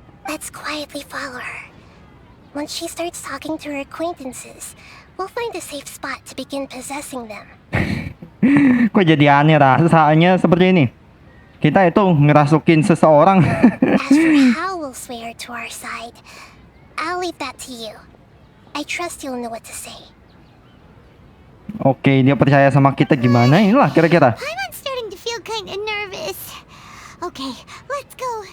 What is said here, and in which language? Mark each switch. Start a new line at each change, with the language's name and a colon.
English: Let's quietly follow her. Once she starts talking to her acquaintances, we'll find a safe spot to begin possessing them.
Indonesian: Kok jadi aneh rasanya seperti ini? Kita itu ngerasukin seseorang.
English: As for how we'll sway her to our side, I'll leave that to you. I trust you'll know what to say.
Indonesian: Oke, dia percaya sama kita gimana? Inilah kira-kira.
English: I'm starting to feel kind of nervous. Okay, let's go.